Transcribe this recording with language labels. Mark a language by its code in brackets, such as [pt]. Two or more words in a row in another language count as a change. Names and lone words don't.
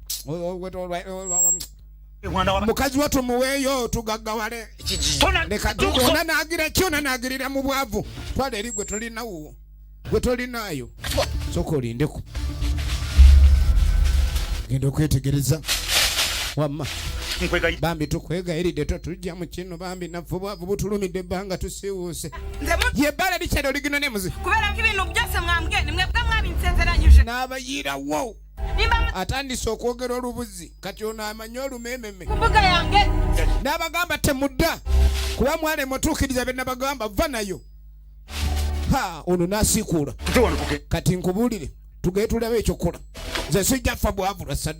[lg] mukazi wo tumuweeyo tugaggawale ona naagira kyona naagirira mu bwavu twala eri gwe tolinawo gwe tolinaayo soka olindeku genda okwetegereza wamma bambi tukwegayiridde totujja mu kino bambi naffe obwavu butulumidde ebbanga tusiiwuuse yebbala likyali oligino nemuzi kubeera ko ibintu byose mwambwe nimwe bwe mwabinsezeranyije n'abayiirawo atandise okwogera olubuzi kati ono amanyi olumememe ku mbuga yange n'abagamba temudda kuba mwalema otuukiriza bye nabagamba va nayo ono n'asiikuula kati nkubuulire tugende tulabe ekyokola nze sijja ffa bwavula